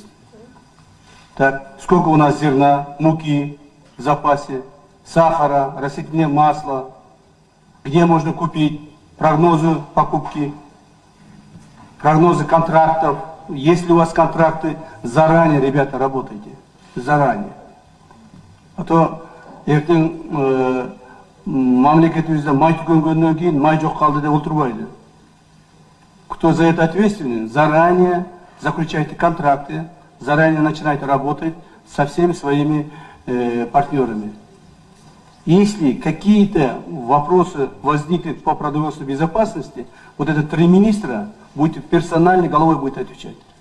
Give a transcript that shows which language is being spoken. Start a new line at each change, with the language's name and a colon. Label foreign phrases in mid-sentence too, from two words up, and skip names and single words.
Russian: Так, сколько у нас зерна, муки в запасе, сахара, растительного масла, где можно купить, прогнозы покупки, прогнозы контрактов. Если у вас контракты, заранее, ребята, работайте. Заранее. А то
Kyrgyz: мамлекетимизде май түгөнгөндөн кийин май жок калды деп отурбайды.
Russian: Кто за это ответственен, заранее заключайте контракты, заранее начинайте работать со всеми своими партнерами. Если какие-то вопросы возникнут по продовольственной безопасности, вот это 3 министра будете персонально головой будет отвечать.